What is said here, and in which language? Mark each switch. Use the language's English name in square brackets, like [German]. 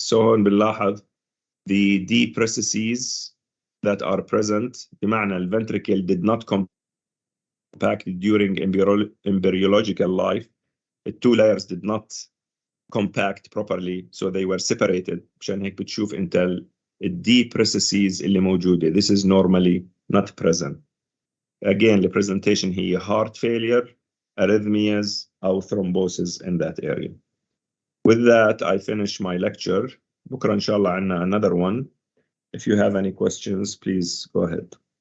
[English] So [Arabic] هون بنلاحظ [English] the deep recesses that are present, [Arabic] بمعنى [English] the ventricle did not compact during embryological life. The two layers did not compact properly, so they were separated. [Arabic] مشان هيك بتشوف انت deep recesses اللي موجودة. [English] This is normally not present. Again, the presentation here, heart failure, arrhythmias, or thrombosis in that area. With that, I finish my lecture. [Arabic] بكرة إن شاء الله عنا [English] another one. If you have any questions, please go ahead.